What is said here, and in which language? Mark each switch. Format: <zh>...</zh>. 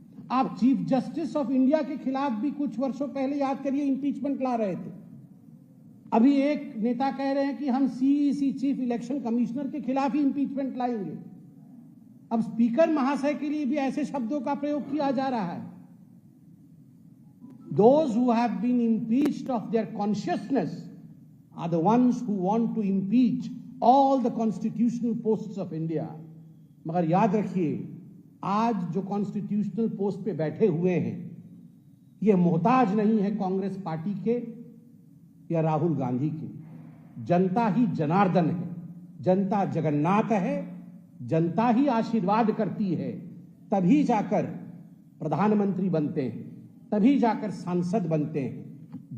<hi>आप chief justice of India के खिलाफ भी कुछ वर्षों पहले, याद करिए, इम्पीचमेंट ला रहे थे। अभी एक नेता कह रहे हैं कि हम सीईसी चीफ इलेक्शन कमिश्नर के खिलाफ ही इम्पीचमेंट लाएंगे। अब स्पीकर महाशय के लिए भी ऐसे शब्दों का प्रयोग किया जा रहा है।</hi> <en>Those who have been impeached of their consciousness are the ones who want to impeach all the constitutional posts of India.</en> <hi>मगर याद रखिए, आज जो कॉन्स्टिट्यूशनल पोस्ट पे बैठे हुए हैं, ये मोहताज नहीं है कांग्रेस पार्टी के या राहुल गांधी के। जनता ही जनार्दन है, जनता जगन्नाथ है, जनता ही आशीर्वाद करती है, तभी जाकर प्रधानमंत्री बनते हैं, तभी जाकर सांसद बनते हैं।</hi>